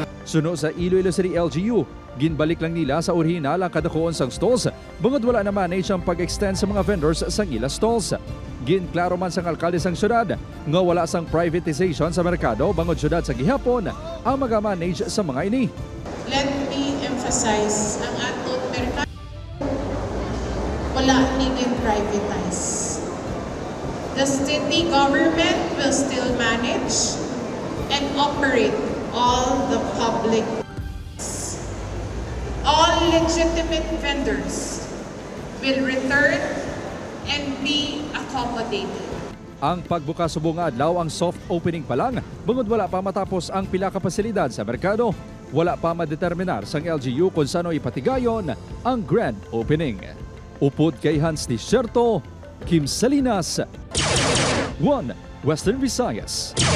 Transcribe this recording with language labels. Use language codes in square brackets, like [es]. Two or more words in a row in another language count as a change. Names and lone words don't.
[hil] Suno sa Iloilo City LGU, ginbalik lang nila sa orihinal ang kadakuon sang stalls, bangod wala na manage ang pag-extend sa mga vendors sang ila stalls. Ginklaro man sang alkalde sang syudad, nga wala sang privatization sa merkado bangod syudad sa gihapon ang mag-manage sa mga ini. [en] Let me emphasize, [hil] ang atong merkado wala niging privatize. [en] The city government will still manage and operate all the public. All legitimate vendors will return and be accommodated. [hil] Ang pagbukas subong adlaw ang soft opening pa lang, bangod wala pa matapos ang pila ka pasilidad sa merkado. Wala pa madeterminar sang LGU kung sano ipatigayon ang grand opening. Upod kay Hans Desierto, Kim Salinas, 1 Western Visayas.